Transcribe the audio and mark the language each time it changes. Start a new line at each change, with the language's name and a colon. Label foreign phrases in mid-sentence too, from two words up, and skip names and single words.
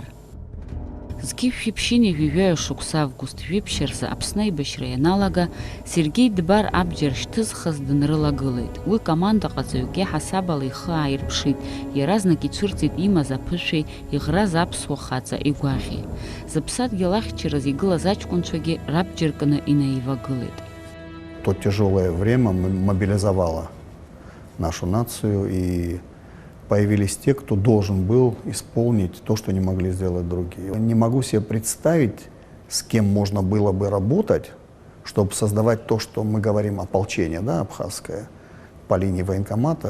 Abkhazian: Зқьи шәиԥшьыни жәаҩа шықәса август жәиԥшьа рзы Аԥсны аибашьра ианалага, Сергеи Дбар абџьар шьҭызхыз дынрылагылеит. Уи командаҟаҵаҩк иаҳасабала ихы ааирԥшит, иаразнак ицәырҵит имаз аԥышәеи, иӷраз аԥсуа хаҵа игәаӷьи. Зыԥсадгьыл ахьчараз игылаз аҷкәынцәагьы рабџьар кны инаивагылеит.
Russian: То тяжелое время мобилизовало нашу нацию, и появились те, кто должен был исполнить то, что не могли сделать другие. Не могу себе представить, с кем можно было бы работать, чтобы создавать то, что мы говорим, ополчение, да, абхазское, по линии военкомата.